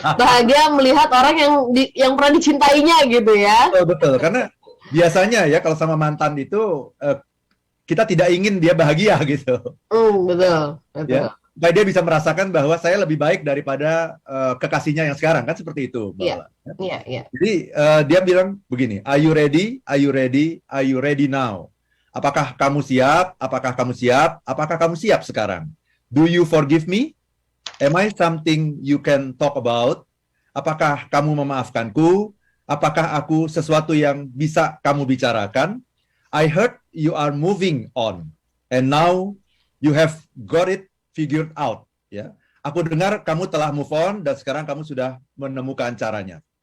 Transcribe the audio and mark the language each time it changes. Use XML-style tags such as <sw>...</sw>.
<id>Bahagia melihat orang yang pernah dicintainya gitu ya. Betul, karena biasanya ya kalau sama mantan itu kita tidak ingin dia bahagia gitu. Betul. Ya. Supaya dia bisa merasakan bahwa saya lebih baik daripada kekasihnya yang sekarang, kan seperti itu. Iya. Jadi dia bilang begini,</id> <en>are you ready? Are you ready? Are you ready now?</en> <id>Apakah kamu siap? Apakah kamu siap? Apakah kamu siap sekarang?</id> <en>Do you forgive me? Am I something you can talk about?</en> <id>Apakah kamu memaafkanku? Apakah aku sesuatu yang bisa kamu bicarakan?</id> <en>I heard you are moving on, and now you have got it figured out, ya.</en> <id>Aku dengar kamu telah move on dan sekarang kamu sudah menemukan caranya.</id>